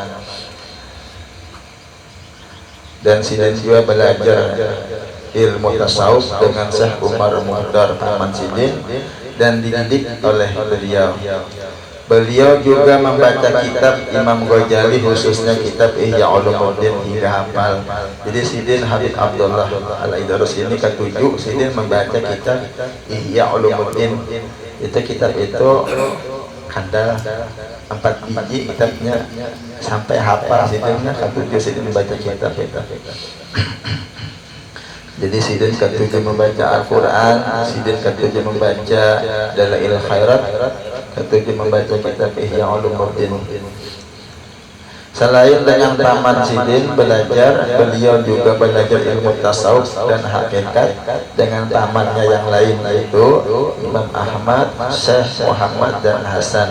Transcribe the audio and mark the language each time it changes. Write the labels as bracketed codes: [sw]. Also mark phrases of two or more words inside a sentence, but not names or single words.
[id] Dan Sidin juga belajar ilmu tasawuf dengan Syekh Umar Muqaddar paman Sidin dan dididik oleh beliau. Beliau juga membaca kitab Imam Ghazali, khususnya kitab Ihya Ulumuddin, hingga hafal. Jadi Sidin Habib Abdullah Al-Aidarus ini ketujuh Sidin membaca kitab Ihya Ulumuddin. Itu kitab itu ada 4 biji kitabnya, sampai hafal Sidinnya ketujuh Sidin membaca kitab. Jadi Sidin ketujuh membaca Al-Quran, Sidin ketujuh membaca Dalail Khairat, ketujuh membaca kitab Ihya Ulumuddin. Selain dengan paman Sidin belajar, beliau juga belajar ilmu tasawuf dan hakikat dengan pamannya yang lain, yaitu Imam Ahmad, Syekh Muhammad dan Hasan.